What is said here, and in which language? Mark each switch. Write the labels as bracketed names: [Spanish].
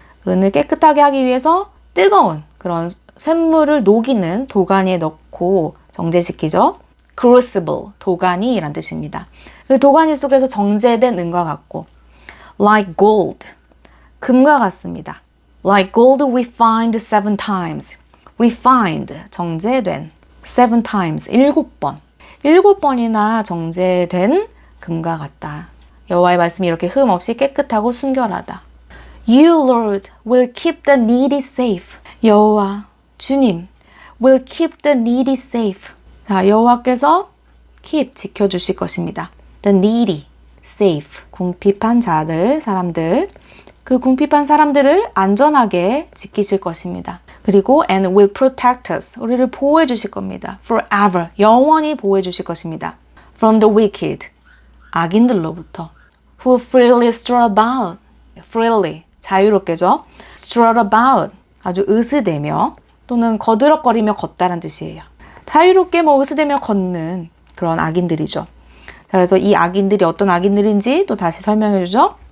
[Korean] 은을 깨끗하게 하기 위해서 뜨거운 그런 쇳물을 녹이는 도가니에 넣고 정제시키죠. crucible, 도가니란 뜻입니다. 그 도가니 속에서 정제된 은과 같고 [English] like gold, [Korean] 금과 같습니다. [English] like gold refined 7 times. [Korean] refined, 정제된 7 times, 7번. 7번이나 정제된 금과 같다. 여호와의 말씀이 이렇게 흠 없이 깨끗하고 순결하다. [English] You, Lord, will keep the needy safe. [Korean] 여호와, 주님, [English] will keep the needy safe. [Korean] 자, 여호와께서 keep, 지켜주실 것입니다. The needy, safe, 궁핍한 자들, 사람들. 그 궁핍한 사람들을 안전하게 지키실 것입니다. 그리고 [English] and will protect us. [Korean] 우리를 보호해 주실 겁니다. Forever, 영원히 보호해 주실 것입니다. [English] From the wicked, 악인들로부터. Who freely stroll about. [Korean] freely, 자유롭게죠. stroll about, 아주 으스대며 또는 거드럭거리며 걷다란 뜻이에요. 자유롭게 으스대며 걷는 그런 악인들이죠. 자, 그래서 이 악인들이 어떤 악인들인지 또 다시 설명해 주죠.